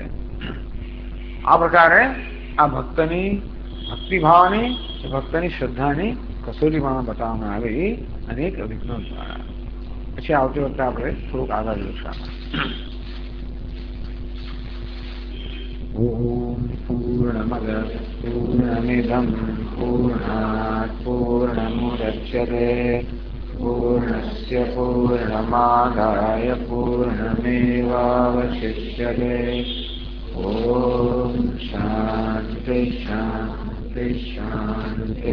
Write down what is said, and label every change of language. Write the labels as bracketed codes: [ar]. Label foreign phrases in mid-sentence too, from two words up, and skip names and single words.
[gu] આ પ્રકારે આ ભક્તની ભક્તિભાવની, ભક્તની શ્રદ્ધાની કસોટીમાં બતાવવામાં આવી અનેક વિઘ્નો દ્વારા. પછી આવતી વખતે આપણે થોડુંક આગળ જોઈશું. [sa] ओम पूर्णमदः पूर्णमिदं पूर्णात् पूर्णमुदच्यते पूर्णस्य पूर्णमादाय पूर्णमेवावशिष्यते। ओम शांति शांति शांति।